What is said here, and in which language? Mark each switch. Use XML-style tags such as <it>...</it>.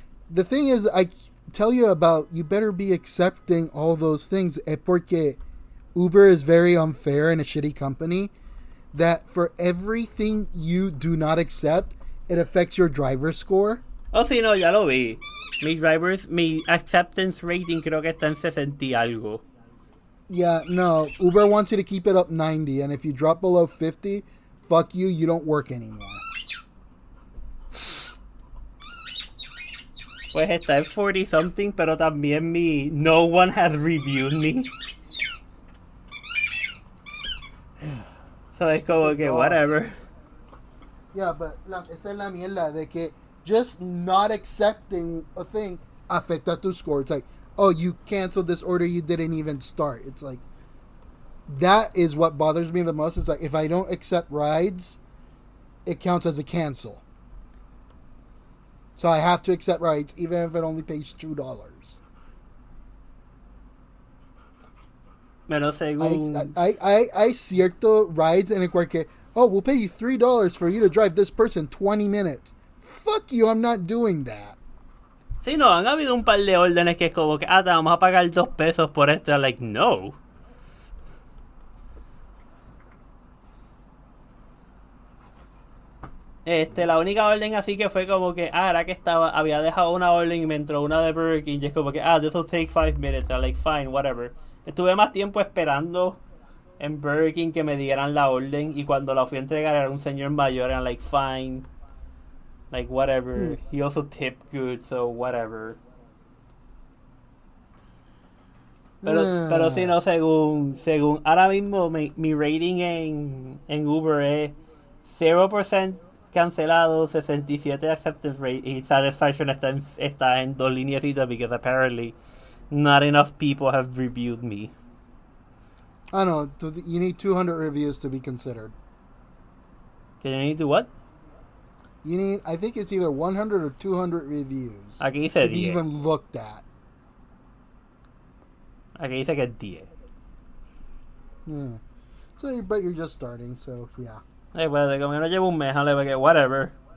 <en>The thing is, I tell you about, you better be accepting all those things,</en> <es>porque</es> <en>Uber is very unfair and a shitty company, that for everything you do not accept, it affects your driver score.</en> <es>Oh, sí, no, ya lo vi. Mi</es> <en>acceptance rating</en> <es>creo que está en 60 y algo.</es> <en>Yeah, no. Uber wants you to keep it up 90, and if you drop below 50, fuck you, you don't work anymore.</en> <es>Pues está en</es> <en>40 something,</en> <es>pero también</es> <en>no one has reviewed me.</en> <es>So es como que whatever.</es> <en>Yeah, but</en> <es>esa es la mierda de que</es> <en>just not accepting a thing</en> <es>afecta tu</es> <en>score. It's like, oh, you canceled this order you didn't even start. It's like, that is what bothers me the most. It's like, if I don't accept rides, it counts as a cancel. So I have to accept rides, even if it only pays $2.</en> <es>Menos según...</es> <en>I cierto rides</en> <es>en el cual que,</es> <en>oh, we'll pay you $3 for you to drive this person 20 minutes. Fuck you, I'm not doing that.</en> <es>Sí, no, han habido un par de órdenes que es como que, te vamos a pagar $2 por esto.</es> <en>I'm like, no.</en> <es>La única orden así que fue como que, era que había dejado una orden y me entró una de Burger King y es como que, this will take 5 minutes.</es> <en>I'm like, fine, whatever.</en> <es>Estuve más tiempo esperando en Burger King que me dieran la orden y cuando la fui a entregar era un señor mayor.</es> <en>I'm like, fine. Like, whatever. He also tipped good, so whatever.</en> <es>Pero sí, no, según ahora mismo mi rating en Uber es 0% cancelado, 67 acceptance rate y satisfaction está en 2 lineecitas</es> <en>because apparently not enough people have reviewed me. I know, you need 200 reviews to be considered.</en> <es>¿Que</es> <en>you need to what? You need, I think it's either 100 or 200 reviews</en> <es>Aquí dice</es> <en>to be</en> <es>10.</es> <en>even looked at.</en> <es>Aquí dice que es 10.</es> <en>So, but you're just starting, so yeah.</en> <es>Pues de como que no llevo un mes, porque</es> <en>whatever.</en>